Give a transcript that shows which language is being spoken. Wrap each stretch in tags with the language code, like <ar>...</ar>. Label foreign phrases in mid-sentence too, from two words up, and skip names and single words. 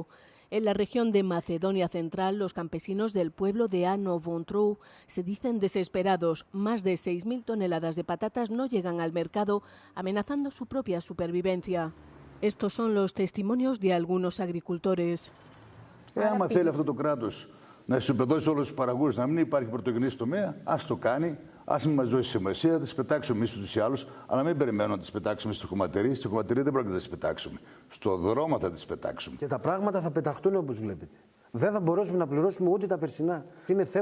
<es>En la región de Macedonia Central, los campesinos del pueblo de Ano Vontrou se dicen desesperados. Más de 6.000 toneladas de patatas no llegan al mercado, amenazando su propia supervivencia. Estos son los testimonios de algunos agricultores.</es> <el>Άμα θέλει αυτό το κράτος να ισοπεδώσει όλους τους παραγωγούς, να μην υπάρχει πρωτογενής τομέα, ας το κάνει, ας μην μας δώσει σημασία, θα τις πετάξουμε εμείς τους ή άλλους, αλλά μην περιμένουμε να τις πετάξουμε στη χωματερή. Στη χωματερή δεν πρόκειται να τις πετάξουμε. Στο δρόμο θα τις πετάξουμε. Και τα πράγματα θα πεταχτούν όπως βλέπετε. Δεν θα μπορέσουμε να πληρώσουμε ούτε τα περσινά.</el>